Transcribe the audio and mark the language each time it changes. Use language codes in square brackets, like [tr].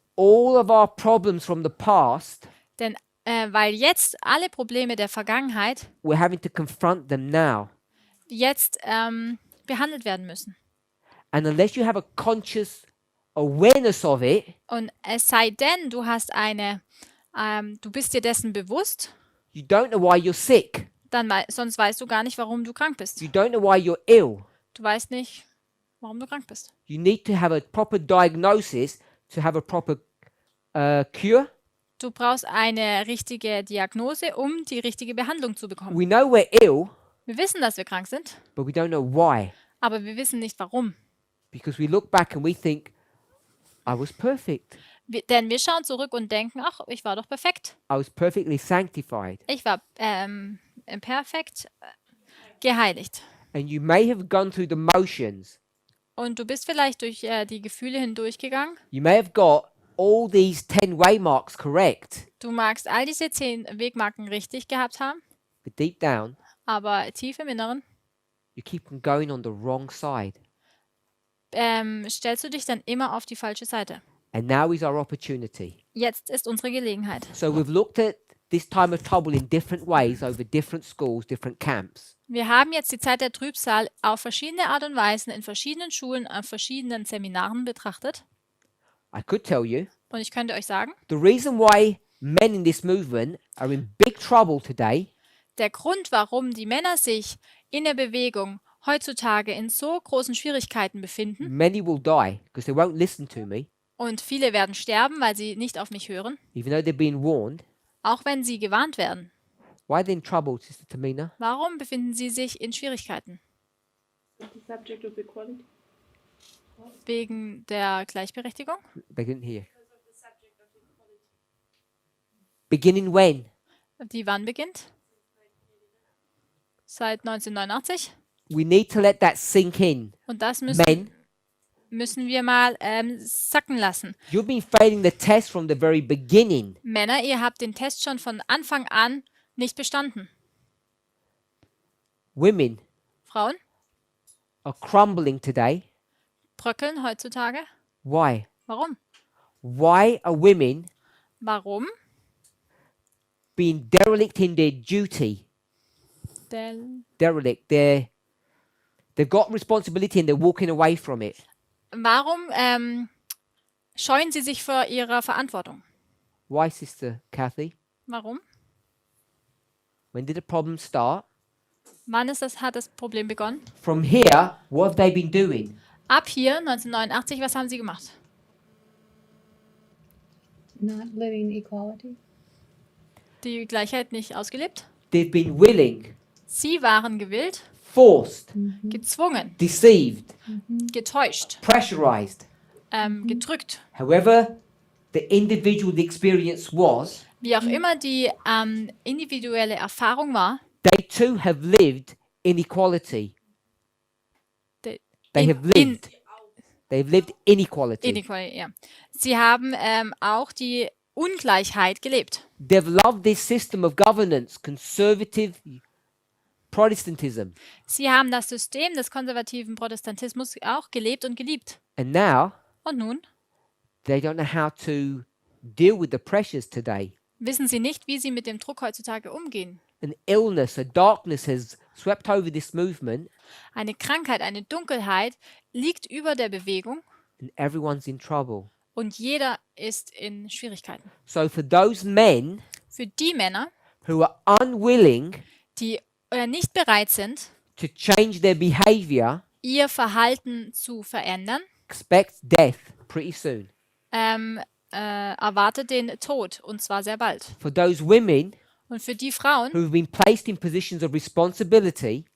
[en] all of our problems from the past, [de] Denn weil jetzt alle Probleme der Vergangenheit [en] we're having to confront them now. [de] jetzt behandelt werden müssen. [en] And unless you have a conscious awareness of it, [de] Und es sei denn, du hast du bist dir dessen bewusst, [en] you don't know why you're sick. [de] dann sonst weißt du gar nicht, warum du krank bist. [en] You don't know why you're ill. [de] Du weißt nicht, warum du krank bist. [en] You need to have a proper diagnosis to have a proper cure. [de] Du brauchst eine richtige Diagnose, um die richtige Behandlung zu bekommen. [en] We know we're ill, [de] Wir wissen, dass wir krank sind, [en] but we don't know why. [de] aber wir wissen nicht, warum. [en] Because we look back and we think, I was perfect. [de] Denn wir schauen zurück und denken, ach, ich war doch perfekt. [en] I was perfectly sanctified. [de] Ich war perfekt geheiligt. [en] And you may have gone through the motions. [de] Und du bist vielleicht durch die Gefühle hindurchgegangen. [en] You may have got all these 10 waymarks correct. [de] Du magst all diese 10 Wegmarken richtig gehabt haben, [en] But deep down, [de] aber tief im Inneren [en] you keep on going on the wrong side. [de] stellst du dich dann immer auf die falsche Seite. [en] And now is our opportunity. [de] Jetzt ist unsere Gelegenheit. [en] So we've looked at this time of trouble in different ways over different schools, different camps. [de] Wir haben jetzt die Zeit der Trübsal auf verschiedene Art und Weisen in verschiedenen Schulen, auf verschiedenen Seminaren betrachtet. [en] I could tell you [de] Und ich könnte euch sagen, [en] the reason why men in this movement are in big trouble today [de] der Grund, warum die Männer sich in der Bewegung heutzutage in so großen Schwierigkeiten befinden, [en] many will die because they won't listen to me, [de] und viele werden sterben, weil sie nicht auf mich hören, [en] even though they're being warned. [de] auch wenn sie gewarnt werden. [en] Why are they in trouble, Sister Tamina? [de] Warum befinden sie sich in Schwierigkeiten? [en] The subject of equality. [de] Wegen der Gleichberechtigung? [en] They didn't hear. Beginning when? [de] Die wann beginnt? Seit 1989. [en] We need to let that sink in. [de] Und das [en] Men, [de] müssen wir mal sacken lassen. [en] you've been failing the test from the very beginning. [de] Männer, ihr habt den Test schon von Anfang an nicht bestanden. [en] Women [de] Frauen [en] are crumbling today. [de] bröckeln heutzutage. [en] Why? [de] Warum? [en] Why are women [de] Warum? [en] being derelict in their duty? Derelict. They've got responsibility and they're walking away from it. [de] Warum scheuen sie sich vor ihrer Verantwortung? [en] Why, Sister Kathy? [de] Warum? [en] When did the problem start? [de] Wann hat das Problem begonnen? [en] From here, what have they been doing? [de] Ab hier, 1989, was haben sie gemacht? [en] Not living equality. [de] Die Gleichheit nicht ausgelebt? [en] They've been willing, [de] Sie waren gewillt, [en] forced, [de] gezwungen, [en] deceived, [de] getäuscht, [en] pressurized. [de] gedrückt. [en] However, the individual experience was, [de] Wie auch immer die individuelle Erfahrung war, [en] they too have lived inequality. They have lived. They've lived inequality. Inequality, ja. [de] Sie haben auch die Ungleichheit gelebt. [en] They've loved this system of governance, conservative Protestantism. [de] Sie haben das System des konservativen Protestantismus auch gelebt und geliebt. [en] And now, [de] Und nun [en] they don't know how to deal with the pressures today. [de] wissen sie nicht, wie sie mit dem Druck heutzutage umgehen. [en] An illness, a darkness has swept over this movement, [de] Eine Krankheit, eine Dunkelheit liegt über der Bewegung [en] and everyone's in trouble. [de] und jeder ist in Schwierigkeiten. [en] So for those men [de] Für die Männer, [en] who are unwilling [de] die nicht bereit sind, [en] to change their behavior, [de] ihr Verhalten zu verändern, [en] expect death pretty soon. [de] erwartet den Tod, und zwar sehr bald. [en] For those women [de] Und für die Frauen, [en] who have been placed in positions of responsibility,